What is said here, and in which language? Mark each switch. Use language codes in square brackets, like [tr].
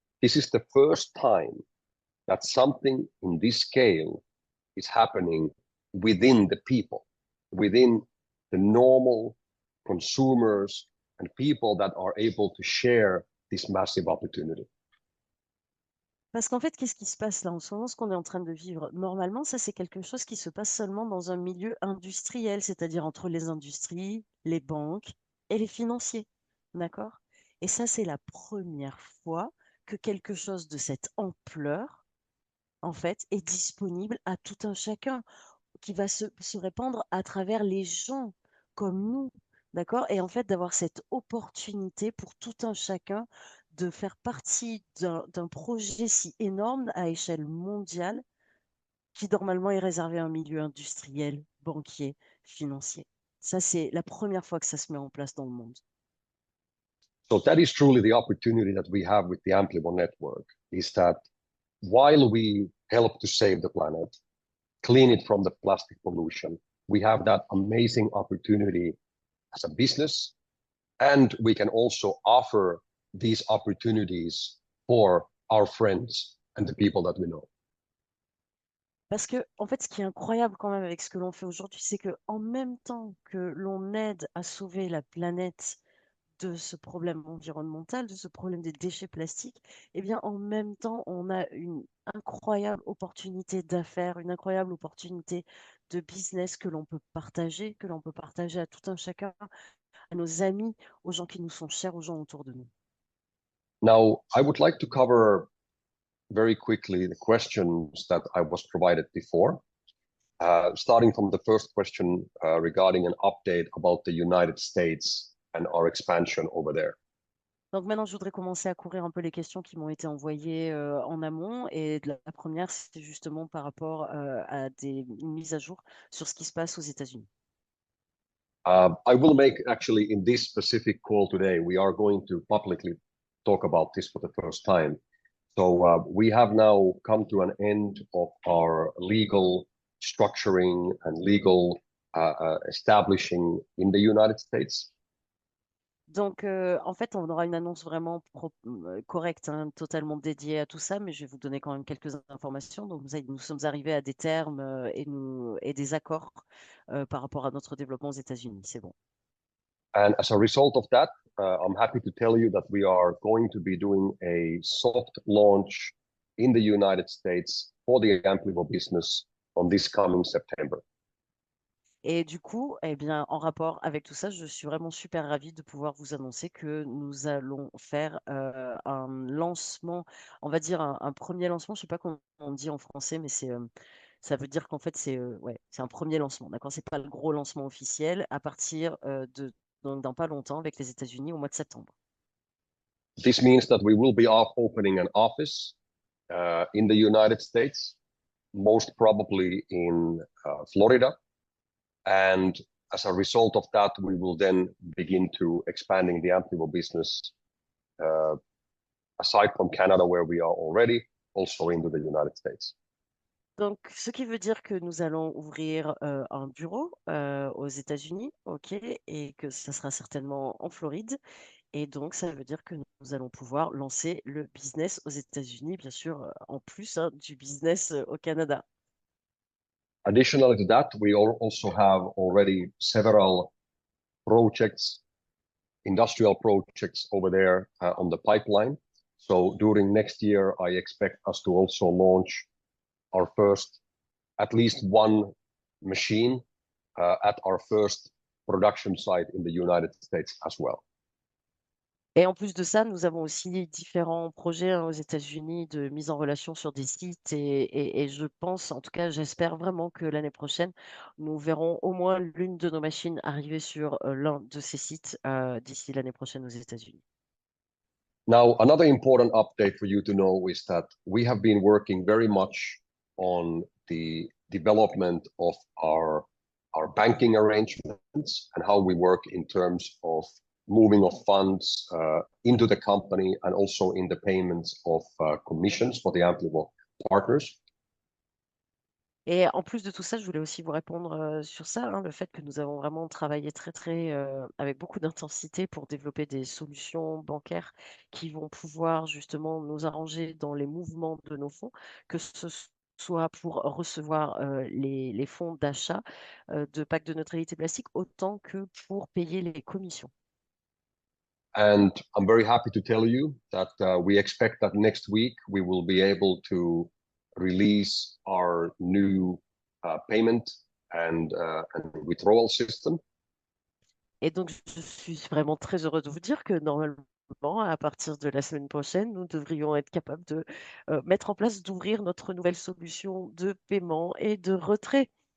[en] This is the first time that something in this scale is happening within the people, within the normal consumers and people that are able to share this massive opportunity. [fr] Parce qu'en fait, qu'est-ce qui se passe là en ce moment, ce qu'on est en train de vivre? Normalement, ça, c'est quelque chose qui se passe seulement dans un milieu industriel, c'est-à-dire entre les industries, les banques et les financiers. D'accord? Et ça, c'est la première fois que quelque chose de cette ampleur, en fait, est disponible à tout un chacun, qui va se répandre à travers les gens comme nous. D'accord? Et en fait, d'avoir cette opportunité pour tout un chacun de faire partie d'un projet si énorme à échelle mondiale qui normalement est réservé à un milieu industriel, banquier, financier. Ça, c'est la première fois que ça se met en place dans le monde. [en] So that is truly the opportunity that we have with the Amplify network, is that while we help to save the planet, clean it from the plastic pollution, we have that amazing opportunity as a business, and we can also offer these opportunities for our friends and the people that we know. [fr] Parce que, en fait, ce qui est incroyable quand même avec ce que l'on fait aujourd'hui, c'est que en même temps que l'on aide à sauver la planète de ce problème environnemental, de ce problème des déchets plastiques, eh bien, en même temps, on a une incroyable opportunité d'affaires, une incroyable opportunité de business que l'on peut partager à tout un chacun, à nos amis, aux gens qui nous sont chers, aux gens autour de nous. [en] Now, I would like to cover very quickly the questions that I was provided before. Starting from the first question regarding an update about the United States and our expansion over there. [fr] Donc maintenant, je voudrais commencer à courir un peu les questions qui m'ont été envoyées en amont. Et la première, c'était justement par rapport à des mises à jour sur ce qui se passe aux États-Unis. [en] I will make actually in this specific call today, we are going to publicly talk about this for the first time. So we have now come to an end of our legal structuring and legal establishing in the United States. [fr] Donc, en fait, on aura une annonce vraiment correcte, hein, totalement dédiée à tout ça, mais je vais vous donner quand même quelques informations. Donc, nous sommes arrivés à des termes et des accords par rapport à notre développement aux États-Unis. C'est bon. [en] And as a result of that, I'm happy to tell you that we are going to be doing a soft launch in the United States for the Amplivo business on this coming September. [fr] Et du coup, eh bien, en rapport avec tout ça, je suis vraiment super ravie de pouvoir vous annoncer que nous allons faire un lancement, on va dire un premier lancement. Je sais pas comment on dit en français, mais ça veut dire qu'en fait, ouais, c'est un premier lancement. D'accord? C'est pas le gros lancement officiel à partir donc, dans pas longtemps avec les États-Unis au mois de septembre. [en] This means that we will be opening an office in the United States, most probably in Florida. And as a result of that, we will then begin to expanding the Amplivo business aside from Canada, where we are already, also into the United States. [fr] Donc, ce qui veut dire que nous allons ouvrir un bureau aux États-Unis, ok, et que ça sera certainement en Floride. Et donc, ça veut dire que nous allons pouvoir lancer le business aux États-Unis, bien sûr, en plus hein, du business au Canada. [en] Additionally to that, we also have already several projects, industrial projects over there on the pipeline. So during next year, I expect us to also launch our first, at least one machine at our first production site in the United States as well. [fr] Et en plus de ça, nous avons aussi différents projets hein, aux États-Unis de mise en relation sur des sites. Et je pense, en tout cas, j'espère vraiment que l'année prochaine, nous verrons au moins l'une de nos machines arriver sur l'un de ces sites d'ici l'année prochaine aux États-Unis. [en] Now, another important update for you to know is that we have been working very much on the development of our banking arrangements and how we work in terms of moving of funds into the company and also in the payments of commissions for the Amplivo partners. [fr] Et en plus de tout ça, je voulais aussi vous répondre sur ça, hein, le fait que nous avons vraiment travaillé très, avec beaucoup d'intensité pour développer des solutions bancaires qui vont pouvoir justement nous arranger dans les mouvements de nos fonds, que ce soit pour recevoir les fonds d'achat de packs de neutralité plastique, autant que pour payer les commissions. [en] And I'm very happy to tell you that we expect that next week we will be able to release our new payment and withdrawal system. [fr] Et donc, je suis vraiment très heureuse de vous dire que normalement, à partir de la semaine prochaine, nous devrions être capables de mettre en place, d'ouvrir notre nouvelle solution de paiement et de retrait.